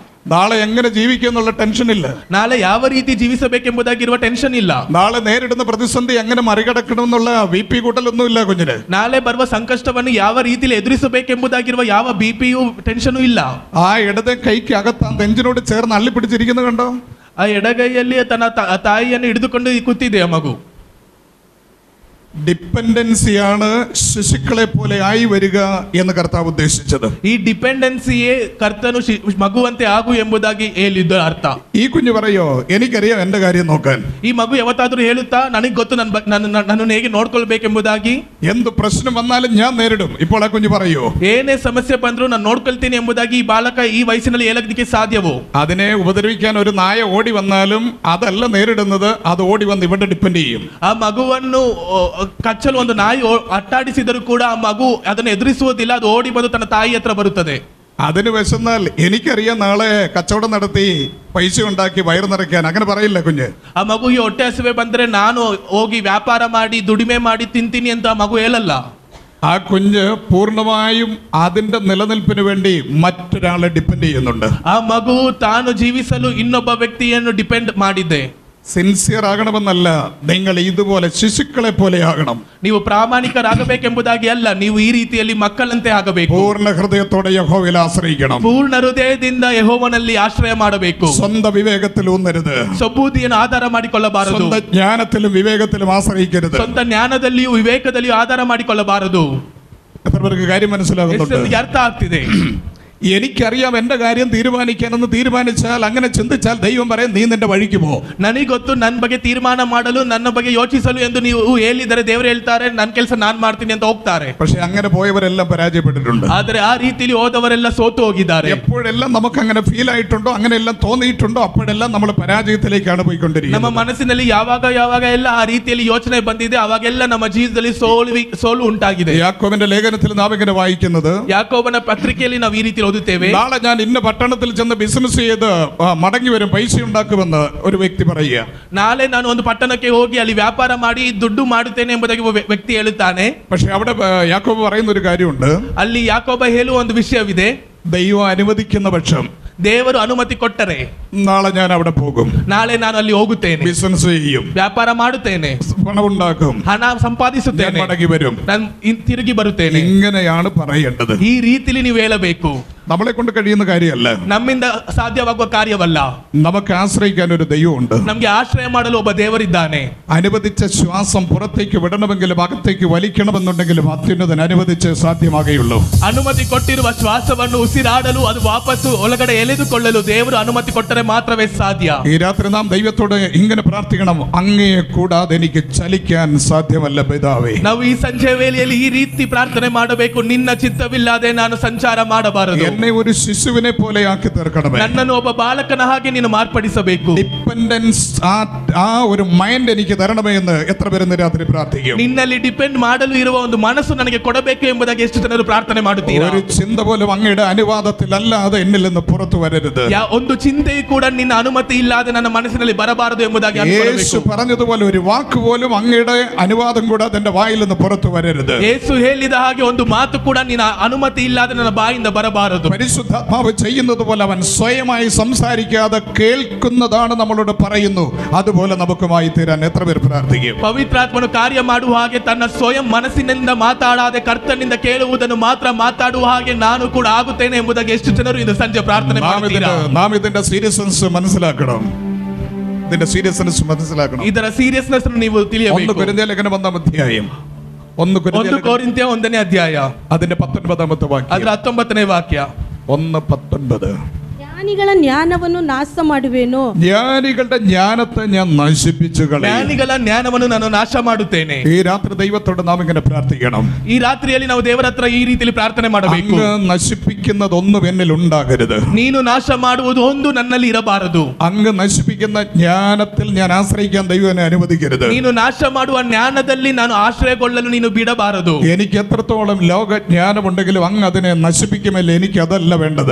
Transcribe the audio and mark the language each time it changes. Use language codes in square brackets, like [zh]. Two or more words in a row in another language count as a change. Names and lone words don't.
[ml] നാളെ എങ്ങനെ ജീവിക്കും എന്നുള്ള ടെൻഷൻ ഇല്ല. [kn] ನಾಳೆ ಯಾವ ರೀತಿ ಜೀವಿಸಬೇಕೆಂಬುದಾಗಿರುವ ಟೆನ್ಷನ್ ಇಲ್ಲ. [ml] നാളെ നേരിടുന്ന പ്രതിസന്ധി എങ്ങനെ മറികടക്കണം എന്നുള്ള BP കൂട്ടലൊന്നും ഇല്ല കുഞ്ഞിന്. [kn] ನಾಳೆ ಬರುವ ಸಂಕಷ್ಟವನ್ನು ಯಾವ ರೀತಿಯಲ್ಲಿ ಎದುರಿಸಬೇಕೆಂಬುದಾಗಿರುವ ಯಾವ BPಯೂ ಟೆನ್ಷನ್ ಇಲ್ಲ. [ml] ആ ഇടത് കൈക്ക് അകത്ത് ആ നെഞ്ചിനോട് ചേർന്ന് അള്ളി പിടിച്ചിരിക്കുന്നത് കണ്ടോ? [kn] ಆ ಎಡಗೈಯಲ್ಲಿ ತನ್ನ ತಾಯಿಯನ್ನು ಹಿಡಿದುಕೊಂಡು ಕೂತಿದೆ ಆ ಮಗು. [ml] ഡിപ്പെൻഡൻസിയാണ് ശിശുക്കളെ പോലെ ആയി വരിക എന്ന് കർത്താവ് ഉദ്ദേശിച്ചത്. [kn] ಈ ಡಿಪೆಂಡೆನ್ಸಿಯೇ ಕರ್ತನು ಮಗುವಂತೆ ಆಗು ಎಂಬುದಾಗಿ ಹೇಳಿದ ಅರ್ಥ. [ml] ഈ കുഞ്ഞു പറയോ എനിക്കറിയാം എന്റെ കാര്യം നോക്കാൻ. [kn] ಈ ಮಗು ಯಾವತ್ತಾದ್ರೂ ಹೇಳುತ್ತಾ ನನಗೆ ಗೊತ್ತು ನನ್ನನ್ನು ಹೇಗೆ ನೋಡ್ಕೊಳ್ಬೇಕೆಂಬುದಾಗಿ. [ml] എന്ത് പ്രശ്നം വന്നാലും ഞാൻ നേരിടും. ഇപ്പോൾ ആ കുഞ്ഞു പറയോ [kn] ಏನೇ ಸಮಸ್ಯೆ ಬಂದರೂ ನಾನು ನೋಡ್ಕೊಳ್ತೀನಿ ಎಂಬುದಾಗಿ ಈ ಬಾಲಕ ಈ ವಯಸ್ಸಿನಲ್ಲಿ ಹೇಳೋದಕ್ಕೆ ಸಾಧ್ಯವೋ? [ml] അതിനെ ഉപദ്രവിക്കാൻ ഒരു നായ ഓടി വന്നാലും അതല്ല നേരിടുന്നത്, അത് ഓടി വന്ന് ഇവിടെ ഡിപ്പെൻഡ് ചെയ്യും. [kn] ಆ ಮಗುವನ್ನು ಕಚ್ಚಲು ಒಂದು ನಾಯಿ ಅಟ್ಟಾಡಿಸಿದರೂ ಕೂಡ ಆ ಮಗು ಅದನ್ನು ಎದುರಿಸುವುದಿಲ್ಲ, ಅದು ಓಡಿ ಬಂದು ತನ್ನ ತಾಯಿ ಹತ್ರ ಬರುತ್ತದೆ. [ml] അതിന് വിശന്നാൽ എനിക്കറിയാം നാളെ കച്ചവടം നടത്തി പൈസ ഉണ്ടാക്കി വയറ് നിറയ്ക്കാൻ, അങ്ങനെ പറയില്ല കുഞ്ഞ്. [kn] ಆ ಮಗುಗೆ ಹೊಟ್ಟೆ ಹಸಿವೆ ಬಂದ್ರೆ ನಾನು ಹೋಗಿ ವ್ಯಾಪಾರ ಮಾಡಿ ದುಡಿಮೆ ಮಾಡಿ ತಿಂತೀನಿ ಅಂತ ಆ ಮಗು ಹೇಳಲ್ಲ. [ml] ആ കുഞ്ഞ് പൂർണ്ണമായും അതിന്റെ നിലനിൽപ്പിന് വേണ്ടി മറ്റൊരാളെ ഡിപ്പെൻഡ് ചെയ്യുന്നുണ്ട്. [kn] ಆ ಮಗು ತಾನು ಜೀವಿಸಲು ಇನ್ನೊಬ್ಬ ವ್ಯಕ್ತಿಯನ್ನು ಡಿಪೆಂಡ್ ಮಾಡಿದೆ. [ml] സിൻസിയർ ആകണമെന്നല്ല, നിങ്ങൾ ഇതുപോലെ ശിശുക്കളെ പോലെ ആകണം. [kn] ನೀವು ಪ್ರಾಮಾಣಿಕರಾಗಬೇಕೆಂಬುದಾಗಿ ಅಲ್ಲ, ನೀವು ಈ ರೀತಿಯಲ್ಲಿ ಮಕ್ಕಳಂತೆ ಆಗಬೇಕು. [ml] പൂർണ്ണ ഹൃദയത്തോടെ യഹോവയിൽ ആശ്രയിക്കണം. [kn] ಪೂರ್ಣ ಹೃದಯದಿಂದ ಯೆಹೋವನಲ್ಲಿ ಆಶ್ರಯ ಮಾಡಬೇಕು. [ml] സ്വന്തം വിവേകത്തിൽ ഊന്നരുത്. [kn] ಸ್ವಬುದ್ಧಿಯನ್ನು ಆಧಾರ ಮಾಡಿಕೊಳ್ಳಬಾರದು. [ml] സ്വന്തം ജ്ഞാനത്തിലും വിവേകത്തിലും ആശ്രയിക്കരുത്. [kn] ಸ್ವಂತ ಜ್ಞಾನದಲ್ಲಿಯೂ ವಿವೇಕದಲ್ಲಿಯೂ ಆಧಾರ ಮಾಡಿಕೊಳ್ಳಬಾರದು. [ml] എത്ര പേർക്ക് കാര്യം മനസ്സിലാകുന്നുണ്ട്? [kn] ಅರ್ಥ ಆಗ್ತಿದೆ. [ml] എനിക്കറിയാം എന്റെ കാര്യം തീരുമാനിക്കാനെന്ന് തീരുമാനിച്ചാൽ, അങ്ങനെ ചിന്തിച്ചാൽ ദൈവം പറയും നീ നിന്റെ വഴിക്ക് പോ. [kn] ನನಗೆ ಗೊತ್ತು ನನ್ನ ಬಗ್ಗೆ ತೀರ್ಮಾನ ಮಾಡಲು ನನ್ನ ಬಗ್ಗೆ ಯೋಚಿಸಲು ಎಂದು ನೀವು ಹೇಳಿದರೆ ದೇವರು ಹೇಳ್ತಾರೆ ನನ್ನ ಕೆಲಸ ನಾನು ಮಾಡ್ತೀನಿ ಅಂತ ಹೋಗ್ತಾರೆ. [ml] പക്ഷെ അങ്ങനെ പോയവരെല്ലാം പരാജയപ്പെട്ടിട്ടുണ്ട്. [kn] ಆದರೆ ಆ ರೀತಿಯಲ್ಲಿ ಹೋದವರೆಲ್ಲ ಸೋತು ಹೋಗಿದ್ದಾರೆ. [ml] എപ്പോഴെല്ലാം നമുക്ക് അങ്ങനെ ಫೀಲ್ ആയിട്ടുണ്ടോ, അങ്ങനെയെല്ലാം തോന്നിയിട്ടുണ്ടോ, അപ്പോഴെല്ലാം നമ്മൾ പരാജയത്തിലേക്കാണ് പോയിക്കൊണ്ടിരിക്കുന്നത്. [kn] ನಮ್ಮ ಮನಸ್ಸಿನಲ್ಲಿ ಯಾವಾಗ ಎಲ್ಲ ಆ ರೀತಿಯಲ್ಲಿ ಯೋಚನೆ ಬಂದಿದೆ, ಅವಾಗೆಲ್ಲ ನಮ್ಮ ಜೀವಿತದಲ್ಲಿ ಸೋಲು ಉಂಟಾಗಿದೆ. [ml] യാക്കോബിന്റെ ലേഖനത്തിൽ നാം ഇങ്ങനെ വായിക്കുന്നത്, [kn] ಯಾಕೋಬನ ಪತ್ರಿಕೆಯಲ್ಲಿ ನಾವು ಈ ರೀತಿ ಓದುತ್ತೇವೆ, [ml] നാളെ ഞാൻ ഇന്ന പട്ടണത്തിൽ ചെന്ന് ബിസിനസ് ചെയ്ത് മടങ്ങി വരും, പൈസ ഉണ്ടാക്കുമെന്ന് ഒരു വ്യക്തി പറയുക. [kn] ನಾಳೆ ನಾನು ಒಂದು ಪಟ್ಟಣಕ್ಕೆ ಹೋಗಿ ಅಲ್ಲಿ ವ್ಯಾಪಾರ ಮಾಡಿ ದುಡ್ಡು ಮಾಡುತ್ತೇನೆ ಎಂಬುದಾಗಿ ಒಬ್ಬ ವ್ಯಕ್ತಿ ಹೇಳುತ್ತಾನೆ. [ml] പക്ഷെ അവിടെ യാക്കോബ് പറയുന്ന ഒരു കാര്യമുണ്ട്. [kn] ಅಲ್ಲಿ ಯಾಕೋಬ ಹೇಳುವ ಒಂದು ವಿಷಯವಿದೆ. [ml] ദൈവം അനുവദിക്കുന്ന പക്ഷം, [kn] ದೇವರು ಅನುಮತಿ ಕೊಟ್ಟರೆ [ml] നാളെ ഞാൻ അവിടെ പോകും, [kn] ನಾಳೆ ನಾನು ಅಲ್ಲಿ ಹೋಗುತ್ತೇನೆ, [ml] ബിസിനസ് ചെയ്യും, [kn] ವ್ಯಾಪಾರ ಮಾಡುತ್ತೇನೆ, [ml] പണം ഉണ്ടാക്കും, [kn] ಹಣ ಸಂಪಾದಿಸುತ್ತೇನೆ, [ml] മടങ്ങി വരും, [kn] ನಾನು ತಿರುಗಿ ಬರುತ್ತೇನೆ. [ml] ഇങ്ങനെയാണ് പറയേണ്ടത്. [kn] ಈ ರೀತಿಯಲ್ಲಿ ನೀವು ಹೇಳಬೇಕು. [ml] നമ്മളെ കൊണ്ട് കഴിയുന്ന കാര്യമല്ല, [kn] ನಮ್ಮಿಂದ ಸಾಧ್ಯವಾಗುವ ಕಾರ್ಯವಲ್ಲ. [ml] നമുക്ക് ആശ്രയിക്കാൻ ഒരു ദൈവമുണ്ട്. [kn] ನಮಗೆ ಆಶ್ರಯ ಮಾಡಲು ಒಬ್ಬ ದೇವರಿದ್ದಾನೆ. [ml] അനുവദിച്ച ശ്വാസം പുറത്തേക്ക് വിടണമെങ്കിലും അകത്തേക്ക് വലിക്കണമെന്നുണ്ടെങ്കിലും അത്യുന്നതൻ അനുവദിച്ച് സാധ്യമാകുകയുള്ളൂ. [kn] ಅನುಮತಿ ಕೊಟ್ಟಿರುವ ಶ್ವಾಸವನ್ನು ಉಸಿರಾಡಲು ಅದು ವಾಪಸ್ಸು ಒಳಗಡೆ ಎಳೆದುಕೊಳ್ಳಲು ದೇವರು ಅನುಮತಿ ಕೊಟ್ಟರೆ ಮಾತ್ರವೇ ಸಾಧ್ಯ. [ml] ഈ രാത്രി നാം ദൈവത്തോട് ഇങ്ങനെ പ്രാർത്ഥിക്കണം, അങ്ങയെ കൂടാതെ എനിക്ക് ചലിക്കാൻ സാധ്യമല്ല പിതാവേ. [kn] ನಾವು ಈ ಸಂಜೆ ವೇಳೆಯಲ್ಲಿ ಈ ರೀತಿ ಪ್ರಾರ್ಥನೆ ಮಾಡಬೇಕು, ನಿನ್ನ ಚಿತ್ತವಿಲ್ಲದೆ ನಾನು ಸಂಚಾರ ಮಾಡಬಾರದು. [ml] എന്നെ ഒരു ശിശുവിനെ പോലെ ആക്കി തീർക്കണമേ. [kn] ನನ್ನನ್ನು ಒಬ್ಬ ಬಾಲಕನ ಹಾಗೆ ನೀನು ಮಾರ್ಪಡಿಸಬೇಕು. [ml] ഡിപ്പെൻഡൻസ്, ആ ഒരു മൈൻഡ് എനിക്ക് തരണമേ എന്ന് എത്ര പേര് ഇന്ന് രാത്രി പ്രാർത്ഥിക്കും? [kn] ನಿನ್ನಲ್ಲಿ ಡಿಪೆಂಡ್ ಮಾಡಲು ಇರುವ ಒಂದು ಮನಸ್ಸು ನನಗೆ ಕೊಡಬೇಕು ಎಂಬುದಾಗಿ ಎಷ್ಟು ಜನರು ಪ್ರಾರ್ಥನೆ ಮಾಡುತ್ತೀರಾ? [ml] ഒരു ചിന്ത പോലും അങ്ങയുടെ അനുവാദത്തിലല്ലാതെ എന്നിൽ നിന്ന് പുറത്തു വരരുത്. [kn] ಒಂದು ಚಿಂತೆಯೂ ಕೂಡ ನಿನ್ನ ಅನುಮತಿ ಇಲ್ಲದೆ ನನ್ನ ಮನಸ್ಸಿನಲ್ಲಿ ಬರಬಾರದು ಎಂಬುದಾಗಿ [ml] യേശു പറഞ്ഞതുപോലെ ഒരു വാക്ക് പോലും അങ്ങയുടെ അനുവാദം കൂടാതെ എന്റെ വായിൽ നിന്ന് പുറത്തു വരരുത്. [kn] ಯೇಸು ಹೇಳಿದ ಹಾಗೆ ಒಂದು ಮಾತು ಕೂಡ ನಿನ್ನ ಅನುಮತಿ ಇಲ್ಲದೆ ನನ್ನ ಬಾಯಿಂದ ಬರಬಾರದು. [ml] പരിശുദ്ധാത്മാവ് ചെയ്യുന്നത് പോലെ അവൻ സ്വയമായി സംസാരിക്കാതെ കേൾക്കുന്നതാണ് നമ്മളോട് പറയുന്നു. അതുപോലെ നമുക്കുമായി തീരാൻ എത്ര പേർ പ്രാർത്ഥിക്കും? [kn] ಪವಿತ್ರಾತ್ಮನು ಕಾರ್ಯ ಮಾಡುವ ಹಾಗೆ ತನ್ನ ಸ್ವಯಂ ಮನಸ್ಸಿನಿಂದ ಮಾತಾಡದೆ ಕರ್ತನಿಂದ ಕೇಳುವುದನ್ನು ಮಾತ್ರ ಮಾತಾಡುವ ಹಾಗೆ ನಾನು ಕೂಡ ಆಗುತ್ತೇನೆ ಎಂಬುದಾಗಿ ಎಷ್ಟು ಜನರು ಇಂದು ಸಂಜೆ ಪ್ರಾರ್ಥನೆ ಮಾಡ್ತೀರಾ? [ml] നാം ഇതിന്റെ സീരിയസ്നെസ് മനസ്സിലാക്കണം. ഇതിന്റെ സീരിയസ്നെസ് മനസ്സിലാക്കണം. [kn] ಇದರ ಸೀರಿಯಸ್ನೆಸ್ ನೀವು ತಿಳಿಯಬೇಕು. [ml] 1 കൊരിന്ത്യർ ലേഖനം 1 അധ്യായം, 1 [kn] ಕೊರಿಂಥ್ಯ 1ನೇ ಅಧ್ಯಾಯ, [ml] അതിന്റെ 19ാമത്തെ വാക്യം, [kn] ಅದರ 19ನೇ ವಾಕ್ಯ, 1:19. ಜ್ಞಾನಿಗಳ ಜ್ಞಾನವನ್ನು ನಾಶ ಮಾಡುವೆನು, [ml] ജ്ഞാനികളുടെ ജ്ഞാനത്തെ ഞാൻ നശിപ്പിച്ചു കളയും. [kn] ಜ್ಞಾನಿಗಳ ಜ್ಞಾನವನ್ನು ನಾನು ನಾಶ ಮಾಡುತ್ತೇನೆ. [ml] ഈ രാത്രി ദൈവത്തോട് നാം ഇങ്ങനെ പ്രാർത്ഥിക്കണം. [kn] ಈ ರಾತ್ರಿಯಲ್ಲಿ ನಾವು ದೇವರ ಹತ್ರ ಈ ರೀತಿಯಲ್ಲಿ ಪ್ರಾರ್ಥನೆ ಮಾಡಬೇಕು. [ml] അങ്ങ് നശിപ്പിക്കുന്നതൊന്നും എന്നിൽ ഉണ്ടാകരുത്. [kn] ನೀನು ನಾಶ ಮಾಡುವುದು ಒಂದು ನನ್ನಲ್ಲಿ ಇರಬಾರದು. [ml] അങ്ങ് നശിപ്പിക്കുന്ന ജ്ഞാനത്തിൽ ഞാൻ ആശ്രയിക്കാൻ ദൈവം എന്നെ അനുവദിക്കരുത്. [kn] ನೀನು ನಾಶ ಮಾಡುವ ಜ್ಞಾನದಲ್ಲಿ ನಾನು ಆಶ್ರಯಗೊಳ್ಳಲು ನೀನು ಬಿಡಬಾರದು. [ml] എനിക്ക് എത്രത്തോളം ലോക ജ്ഞാനമുണ്ടെങ്കിലും അങ്ങ് അതിനെ നശിപ്പിക്കുമല്ലേ, എനിക്ക് അതല്ല വേണ്ടത്.